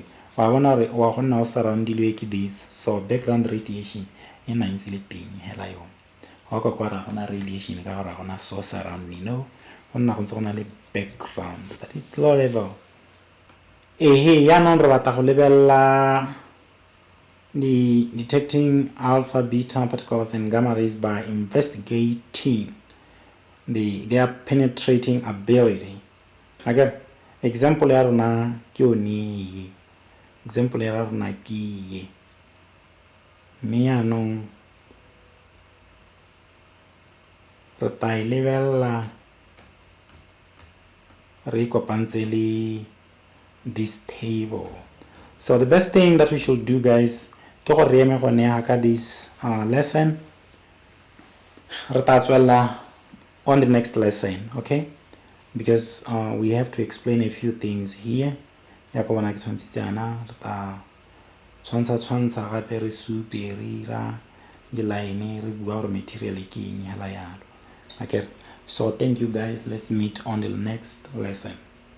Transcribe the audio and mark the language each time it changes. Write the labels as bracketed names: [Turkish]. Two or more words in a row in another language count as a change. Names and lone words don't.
[English] Surrounded with this, so background radiation in radiation source around me, background, but it's low level. the detecting alpha, beta particles and gamma rays by investigating their penetrating ability. [Tswana] Again, example ya rona ke yone, example ya rona ke ye, mme yaanong re ta e lebelela re kopantse le [English] this table. So the best thing that we should do, guys, [Tswana] ke gore re eme go neya ka [English] this lesson. [Tswana] Re ta tswella [English] on the next lesson, okay? Because we have to explain a few things here. [Tswana] Ya go bona ke tshwantse tsana re ta tshwantsha gape re supe re ira di-line re bua gore material ke eng hela yalo. [English] Okay, so thank you guys, let's meet on the next lesson.